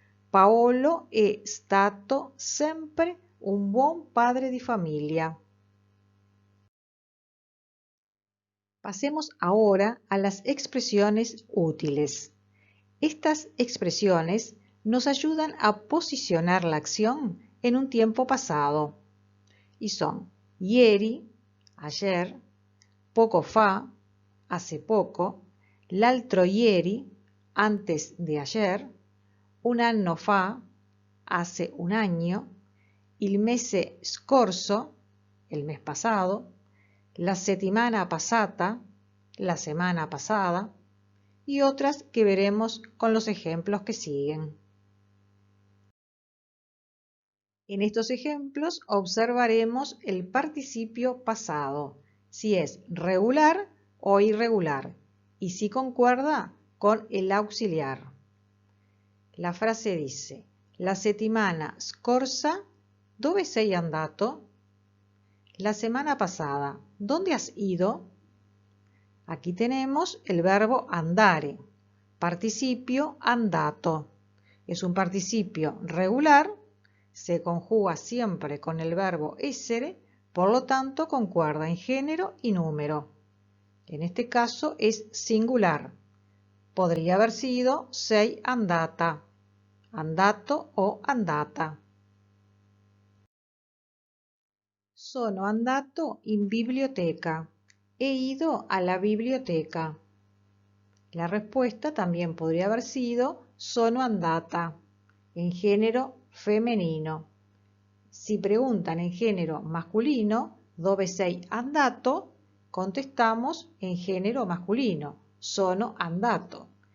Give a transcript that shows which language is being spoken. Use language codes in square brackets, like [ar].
[it] Paolo è stato sempre un buon padre di famiglia. [es] Pasemos ahora a las expresiones útiles. Estas expresiones nos ayudan a posicionar la acción en un tiempo pasado y son ieri, ayer, [it] poco fa, [es] hace poco, [it] l'altro ieri, [es] antes de ayer, [it] un anno fa, [es] hace un año, [it] il mese scorso, [es] el mes pasado, [it] la settimana passata, [es] la semana pasada, y otras que veremos con los ejemplos que siguen. En estos ejemplos observaremos el participio pasado, si es regular o irregular, y si concuerda con el auxiliar. La frase dice: [it] la settimana scorsa dove sei andato? [es] La semana pasada, ¿dónde has ido? Aquí tenemos el verbo andare, participio andato. Es un participio regular, se conjuga siempre con el verbo essere, por lo tanto concuerda en género y número. En este caso es singular. Podría haber sido sei andata, andato o andata. [it] Sono andato in biblioteca. [es] He ido a la biblioteca. La respuesta también podría haber sido sono andata, en género femenino. Si preguntan en género masculino, [it] dove sei andato, [es] contestamos en género masculino, [it] sono andato.